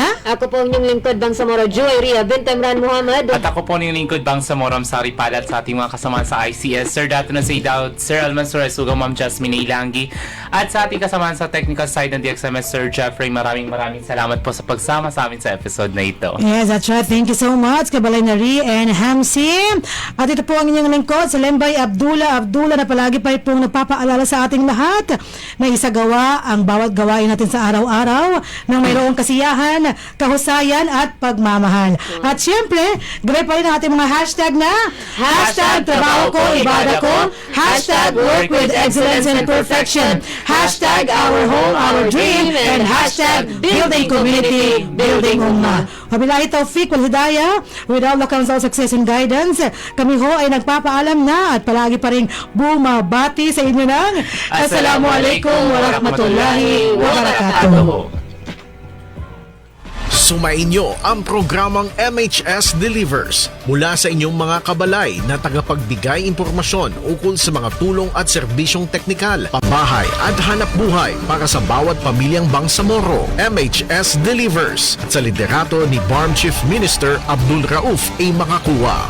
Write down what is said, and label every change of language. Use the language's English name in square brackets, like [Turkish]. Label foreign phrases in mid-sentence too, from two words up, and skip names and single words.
[Filipino] Ako po ang inyong lingkod, Bangsamoro Joy Ria Bint Emran Muhammad. At ako po ng lingkod Bangsamoro Sari Palat sa ating mga kasama sa ICS, Sir Dato na Say Daud, Sir Almansur Asuga, Ma'am Jasmine Ilangi, at sa ating kasama sa [English] technical side [Filipino] ng DXMS, Sir Jeffrey. Maraming salamat po sa pagsama sa amin sa episode na ito. [English] Yes, that's right. Thank you so much, Kabalay Nari and Hamsi. [Filipino] At ito po ang inyong lingkod, sa Lembay Abdullah na palagi pa pong nagpapaalala sa ating lahat na isagawa ang bawat gawain natin sa araw-araw ng mayroong kasiyahan, kahusayan at pagmamahal. At syempre, gawin pa rin ang ating mga hashtag na hashtag trabaho ko, ibada ko, [English] hashtag work with excellence and perfection, hashtag our home, our dream, and hashtag building community, building ummah. [Arabic] Wabillahi taufiq wal hidayah, [English] with all the counsel, success and guidance, [Filipino] kami ho ay nagpapaalam na at palagi pa rin bumabati sa inyo ng [Arabic] Assalamualaikum warahmatullahi wabarakatuh. [Filipino] Sumainyo ang programang MHS Delivers mula sa inyong mga kabalay na tagapagbigay impormasyon ukol sa mga tulong at serbisyong teknikal, pabahay at hanap buhay para sa bawat pamilyang Bangsamoro. MHS Delivers sa liderato ni BARM Chief Minister Abdul Rauf A. Makakuwa.